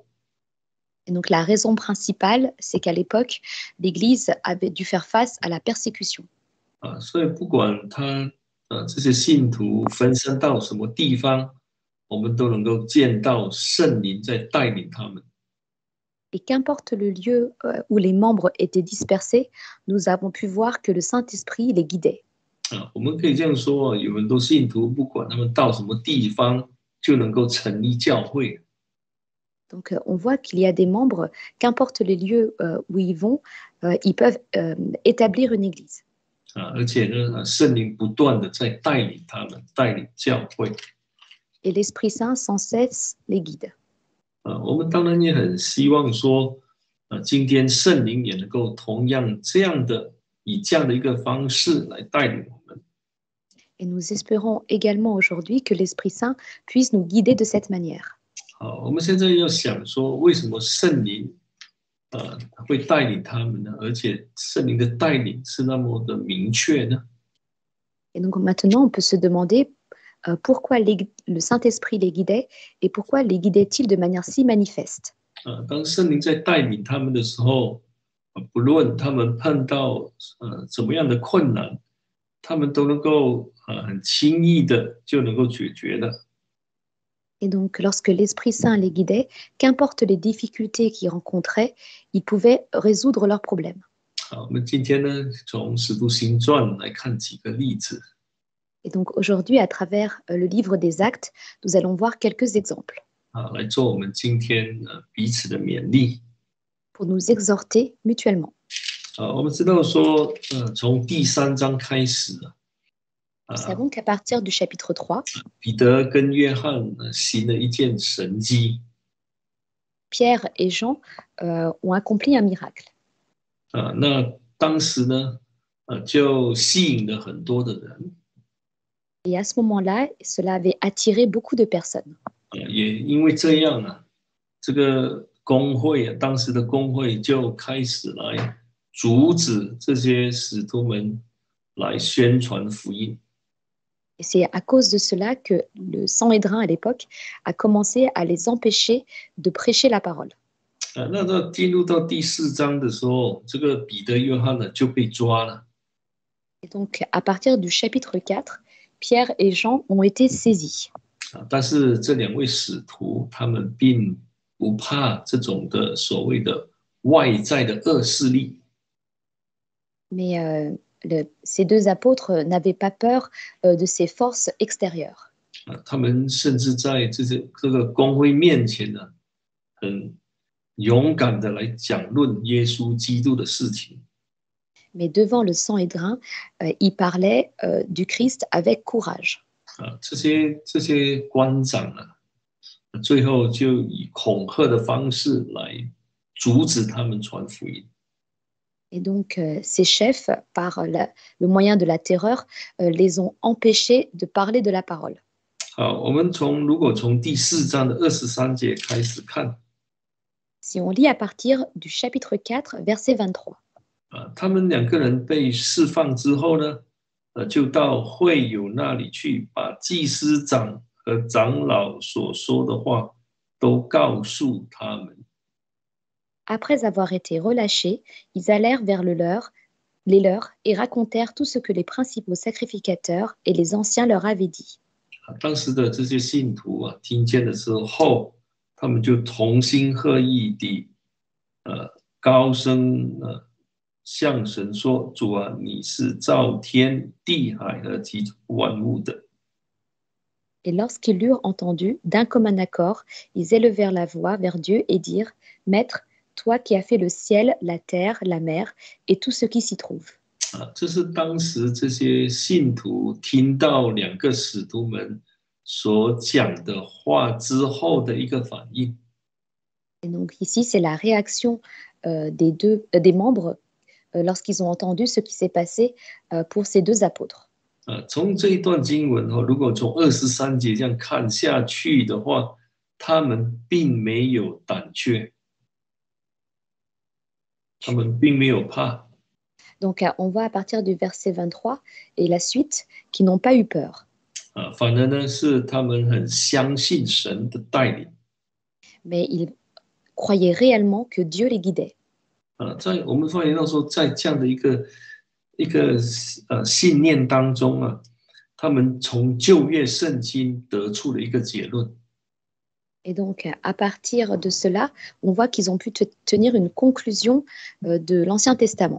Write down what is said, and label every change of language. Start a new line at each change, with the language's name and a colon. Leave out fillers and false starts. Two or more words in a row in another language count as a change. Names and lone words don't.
French: Et donc, la raison principale, c'est qu'à l'époque, l'Église avait dû faire face à la persécution.
Chinese: 所以不管这些信徒分散到什么地方，我们都能够见到圣灵在带领他们。
French: Et qu'importe le lieu où les membres étaient dispersés, nous avons pu voir que le Saint-Esprit les guidait.
Chinese: 我们可以这样说，有很多信徒不管他们到什么地方，就能够成立教会。
French: Donc, on voit qu'il y a des membres, qu'importe les lieux où ils vont, ils peuvent établir une église.
Chinese: 而且呢，圣灵不断的在带领他们，带领教会。
French: Et l'Esprit Saint sans cesse les guide.
Chinese: 我们当然也很希望说，今天圣灵也能够同样以这样的一个方式来带领我们。
French: Et nous espérons également aujourd'hui que l'Esprit Saint puisse nous guider de cette manière.
Chinese: 我们现在要想说，为什么圣灵会带领他们呢？而且圣灵的带领是那么的明确呢？
French: Et donc maintenant, on peut se demander pourquoi le Saint-Esprit les guidait et pourquoi les guidait-il de manière si manifeste.
Chinese: 当圣灵在带领他们的时候，不论他们碰到怎么样的困难，他们都能够很轻易的就能够解决的。
French: Et donc, lorsque l'Esprit Saint les guidait, qu'importe les difficultés qu'ils rencontraient, ils pouvaient résoudre leurs problèmes.
Chinese: 我们今天呢，从《使徒行传》来看几个例子。
French: Et donc, aujourd'hui, à travers le livre des Actes, nous allons voir quelques exemples.
Chinese: 来做我们今天彼此的勉励。
French: Pour nous exhorter mutuellement.
Chinese: 我们知道说，从第3章开始
French: Nous savons qu'à partir du chapitre 3,
Chinese: 彼得跟约翰行了一件神迹。
French: Pierre et Jean ont accompli un miracle.
Chinese: 那当时呢，就吸引了很多的人。
French: Et à ce moment-là, cela avait attiré beaucoup de personnes.
Chinese: 也因为这样啊，这个公会啊，当时的公会就开始来阻止这些使徒们来宣传福音。
French: Et c'est à cause de cela que le Sanhédrin à l'époque a commencé à les empêcher de prêcher la parole.
Chinese: 那到进入到第4章的时候，这个彼得、约翰呢就被抓了。
French: Et donc, à partir du chapitre 4, Pierre et Jean ont été saisis.
Chinese: 但是这2位使徒他们并不怕这种的所谓的外在的恶势力。
French: Mais ces deux apôtres n'avaient pas peur de ces forces extérieures.
Chinese: 他们甚至在这个公会面前呢，很勇敢的来讲论耶稣基督的事情。
French: Mais devant le Sanhédrin, ils parlaient du Christ avec courage.
Chinese: 这些官长啊，最后就以恐吓的方式来阻止他们传福音。
French: Et donc, ces chefs, par le moyen de la terreur, les ont empêchés de parler de la parole.
Chinese: 好，我们如果从第4章的23节开始看，
French: Si on lit à partir du chapitre 4, verset 23.
Chinese: 他们2个人被释放之后呢，就到会友那里去，把祭司长和长老所说的话都告诉他们。
French: Après avoir été relâchés, ils allèrent vers les leurs et racontèrent tout ce que les principaux sacrificateurs et les anciens leur avaient dit.
Chinese: 当时的这些信徒啊，听见的时候，他们就同心合意地，高声向神说：“主啊，你是造天地海和其万物的。”
French: Et lorsqu'ils l'eurent entendu, d'un commun accord, ils élevèrent la voix vers Dieu et dirent, Maître, toi qui as fait le ciel, la terre, la mer et tout ce qui s'y trouve.
Chinese: 这是当时这些信徒听到2个使徒们所讲的话之后的一个反应。
French: Et donc ici, c'est la réaction des membres lorsqu'ils ont entendu ce qui s'est passé pour ces deux apôtres.
Chinese: 从这一段经文如果从23节这样看下去的话，他们并没有胆怯，他们并没有怕。
French: Donc, on voit à partir du verset 23 et la suite qu'ils n'ont pas eu peur.
Chinese: 反而呢是他们很相信神的带领。
French: Mais ils croyaient réellement que Dieu les guidait.
Chinese: 在我们发现到说，在这样的一个信念当中啊，他们从旧约圣经得出了一个结论。
French: Et donc, à partir de cela, on voit qu'ils ont pu tenir une conclusion de l'Ancien Testament.